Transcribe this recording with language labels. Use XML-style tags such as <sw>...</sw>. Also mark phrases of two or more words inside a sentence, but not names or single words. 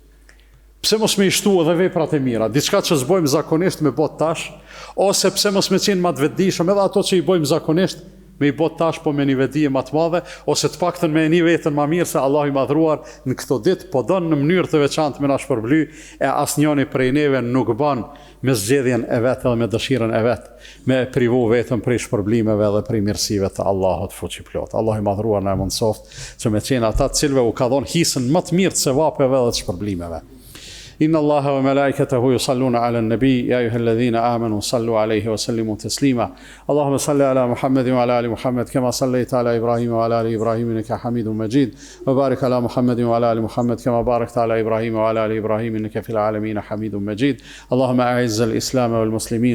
<sq>Pse mos me i shtu edhe veprat e mira, diçka që s'bojmë zakonisht me bot tash, ose pse mos me qenë më të vetëdijshëm edhe ato që i bojmë zakonisht me i bot tash po me një vetëdije më të madhe, ose të paktën me një vetën më mirë se Allah i madhruar në këto ditë po don në mënyrë të veçantë me na shpërbly, e asnjëri prej neve nuk ban me zgjedhjen e vet edhe me dëshirën e vet, me privu vetëm prej shpërblimeve dhe prej mirësive të Allahut fuqiplot. Allah i madhruar na mundsoft që me qenë ata të cilëve u ka dhënë hisën më të mirë të sevapeve dhe të shpërblimeve.</sq> <ar>إن الله وملائكته يصلون على النبي يا أيها الذين آمنوا صلوا عليه وسلموا تسليما اللهم صل على محمد وعلى آل محمد كما صليت على إبراهيم وعلى آل إبراهيم إنك حميد مجيد وبارك على محمد وعلى آل محمد كما باركت على إبراهيم وعلى آل إبراهيم إنك في العالمين حميد مجيد اللهم أعز الإسلام والمسلمين</ar>